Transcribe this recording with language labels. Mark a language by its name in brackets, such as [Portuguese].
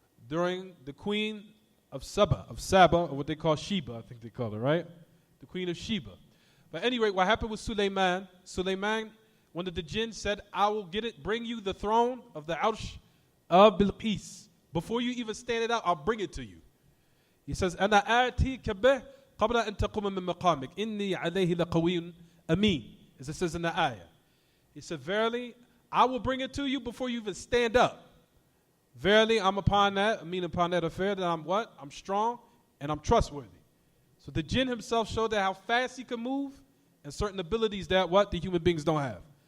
[English] during the queen of Saba, or what they call Sheba, I think they call her, right? The queen of Sheba. But anyway, what happened with Sulaiman, one of the jinn said, I will bring you the throne of the Arsh of Bilqis. Before you even stand it out, I'll bring it to you. He says, [Arabic] أَنَا آتِيكَ بِهِ قَبْلَ أَن تَقُومَ مِن مَقَامِكَ إِنِّي عَلَيْهِ لَقَوِيٌّ أَمِينٌ. [English] As it says in the ayah. He said, verily, I will bring it to you before you even stand up. Verily, I'm upon that affair that I'm what? I'm strong and I'm trustworthy. So the jinn himself showed that how fast he can move and certain abilities that what? The human beings don't have.